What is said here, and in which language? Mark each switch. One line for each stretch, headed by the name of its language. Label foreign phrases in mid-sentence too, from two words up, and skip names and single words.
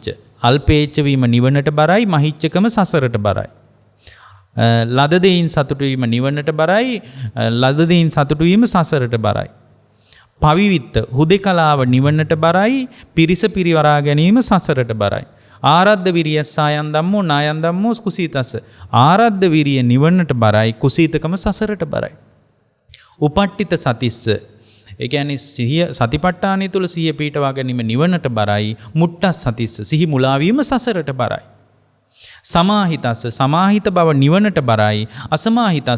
Sinhala: අල්පේච්ච වීම නිවනට බරයි, මහිච්චකම සසරට බරයි. ලද දෙයින් සතුටු වීම නිවනට බරයි, ලද දෙයින් සතුටු වීම සසරට බරයි. පවිවිත්ත හුදේකලාව නිවනට බරයි, පිරිස පිරිවරා ගැනීම සසරට බරයි.
Pali: ආරද්ධ විරියස්සායන් ධම්මෝ නායන් ධම්මෝ කුසීතස්ස.
Sinhala: ආරද්ධ විරිය නිවනට බරයි, කුසීතකම සසරට බරයි.
Pali: උපට්ඨිත සතිස්ස.
Sinhala: ඒ කියන්නේ සිහිය සතිපට්ඨානය තුල සිහිය පිටවා ගැනීම නිවනට බරයි,
Pali: මුට්ටස් සතිස්ස.
Sinhala: සිහි මුලා වීම සසරට බරයි. සමාහිතස්ස. සමාහිත බව නිවනට බරයි, අසමාහිතස්ස.